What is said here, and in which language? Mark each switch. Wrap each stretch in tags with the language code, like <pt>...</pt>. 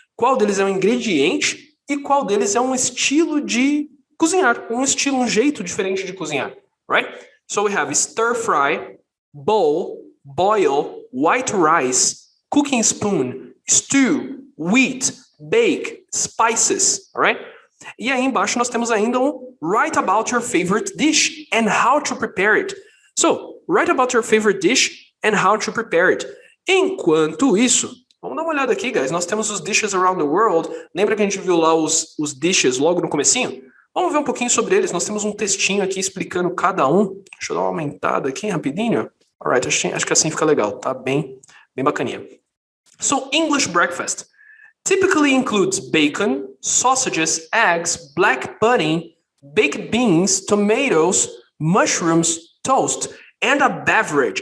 <pt>Qual deles é um ingrediente e qual deles é um estilo de cozinhar, um jeito diferente de cozinhar, right?</pt> <en>So we have stir fry, bowl, boil, white rice, cooking spoon, stew, wheat, bake, spices, alright?</en> <pt>E aí embaixo nós temos ainda um</pt> <en>write about your favorite dish and how to prepare it. So, write about your favorite dish and how to prepare it.</en> <pt>Enquanto isso, vamos dar uma olhada aqui, guys. Nós temos os</pt> <en>dishes around the world.</en> <pt>Lembra que a gente viu lá os dishes logo no comecinho? Vamos ver um pouquinho sobre eles. Nós temos um textinho aqui explicando cada um. Deixa eu dar uma aumentada aqui rapidinho. Alright, acho que assim fica legal. Tá bem bacaninha.</pt> <en>So, English breakfast typically includes bacon, sausages, eggs, black pudding, baked beans, tomatoes, mushrooms, toast, and a beverage.</en>